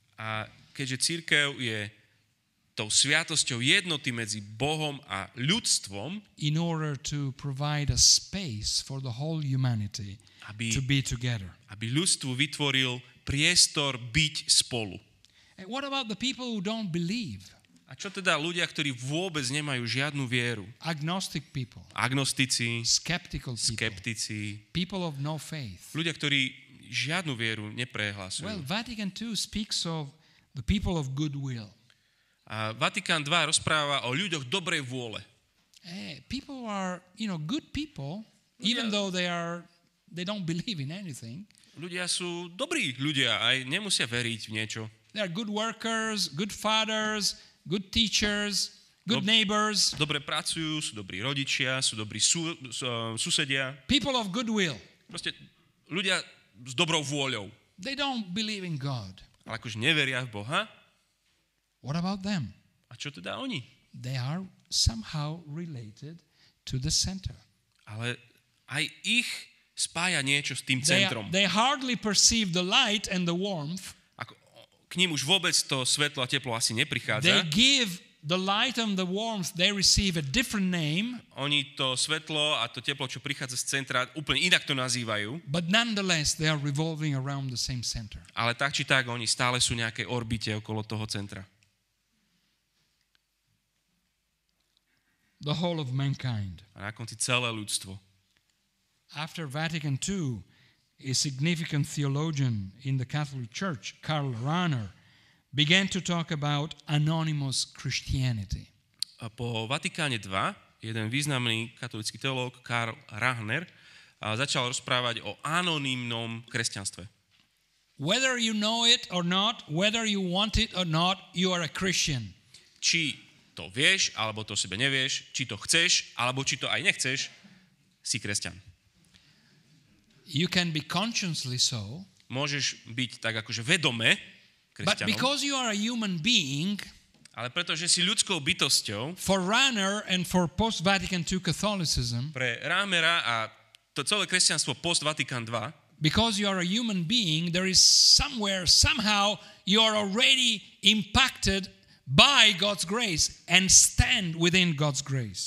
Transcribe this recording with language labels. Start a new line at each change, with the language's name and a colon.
Slovak: A keďže cirkev je tou sviatosťou jednoty medzi Bohom a ľudstvom,
English: In order to provide a space for the whole humanity to be together.
Slovak: aby ľudstvu vytvoril priestor byť spolu.
English: And what about the people who don't believe?
Slovak: A čo teda ľudia, ktorí vôbec nemajú žiadnu vieru?
English: Agnostic people,
Slovak: Agnostici,
English: skeptical people,
Slovak: skeptici,
English: people of no faith.
Slovak: ľudia, ktorí žiadnu vieru neprehlasujú.
English: Well, Vatican II speaks of the people of goodwill.
Slovak: A Vatikán II rozpráva o ľuďoch dobrej vôle.
English: People are, good people, even though they don't believe in anything.
Slovak: Ľudia sú dobrí ľudia, aj nemusia veriť v niečo.
English: They are good workers, good fathers, good teachers, good neighbors.
Slovak: Dobre pracujú, sú dobrí rodičia, sú dobrí susedia.
English: People of goodwill.
Slovak: Proste ľudia s dobrou vôľou.
English: They don't believe in God.
Slovak: Ale akože neveria v Boha.
English: What about them?
Slovak: A čo teda oni?
English: They are somehow related to the center.
Slovak: Ale aj ich spája niečo s tým centrom.
English: They hardly perceive the light and the warmth.
Slovak: Ako, k ním už vôbec to svetlo a teplo asi
English: They
Slovak: neprichádza.
English: give the light and the warmth, they receive a different name.
Slovak: Oni to svetlo a to teplo, čo prichádza z centra, úplne inak to nazývajú.
English: But nonetheless, they are revolving around the same center.
Slovak: Ale tak či tak, oni stále sú nejaké orbite okolo toho centra.
English: The whole of mankind.
Slovak: A na konci celé ľudstvo.
English: After Vatican II, a significant theologian in the Catholic Church, Karl Rahner, began to talk about anonymous Christianity.
Slovak: A po Vatikáne II jeden významný katolícky teológ Karl Rahner začal rozprávať o anonymnom kresťanstve.
English: Whether you know it or not, whether you want it or not, you are a Christian.
Slovak: Či to vieš, alebo to sebe nevieš, či to chceš, alebo či to aj nechceš, si kresťan.
English: You can be consciously so,
Slovak: Môžeš byť tak akože vedome
English: but
Slovak: kresťanom,
English: because you are a human being,
Slovak: ale pretože si ľudskou bytosťou,
English: for Rahner and for post-Vatican II Catholicism,
Slovak: pre Rahmera a to celé kresťanstvo post-Vatikán II,
English: because you are a human being, there is somewhere, somehow, you are already impacted by God's grace and stand within God's grace.